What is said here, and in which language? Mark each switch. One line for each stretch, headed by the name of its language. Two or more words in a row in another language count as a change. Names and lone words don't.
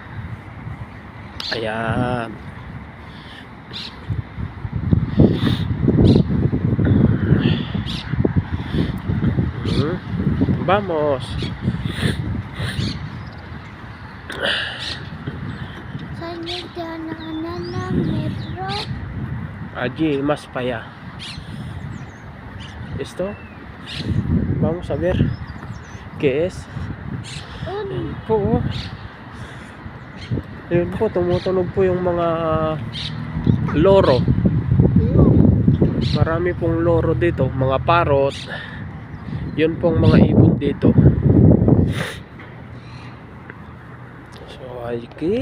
Filipino: Ayan. Vamos. Saan yung daanan ng metro?
Spanish: Allí más para allá. Esto. Vamos a ver qué es.
Filipino: Ayan po. Ayan po, tumutunog po yung mga loro. Marami pong loro dito, mga parrot. Yun pong mga ibon dito. So, ayki.